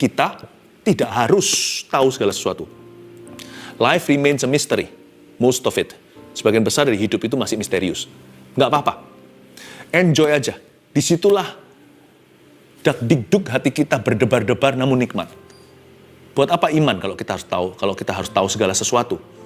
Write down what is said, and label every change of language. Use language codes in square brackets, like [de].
[id] kita tidak harus tahu segala sesuatu. [en] Life remains a mystery, most of it. [id] Sebagian besar dari hidup itu masih misterius. Nggak apa-apa. Enjoy aja. Disitulah dak-dikduk hati kita berdebar-debar namun nikmat. Buat apa iman kalau kita harus tahu segala sesuatu?